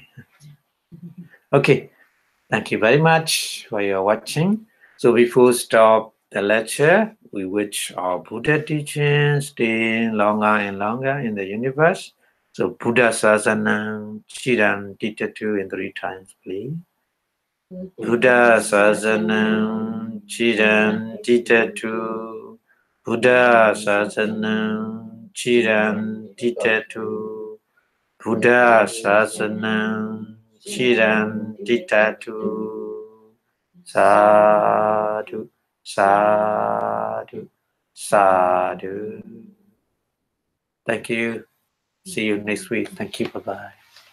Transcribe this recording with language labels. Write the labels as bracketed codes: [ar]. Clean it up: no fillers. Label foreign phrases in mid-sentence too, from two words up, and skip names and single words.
[en] Okay, thank you very much for your watching. So before stop the lecture, we wish our Buddha teaching stay longer and longer in the universe. [pi] So Buddha Sasana, Chiran Ditatu in 3 times, please. Buddha Sasana, Chiran Ditatu. Buddha Sasana, Chiran Ditatu. Buddha Sasana, Chiran Ditatu. Sadhu, sadhu, sadhu. [en] Thank you. See you next week. Thank you. Bye-bye.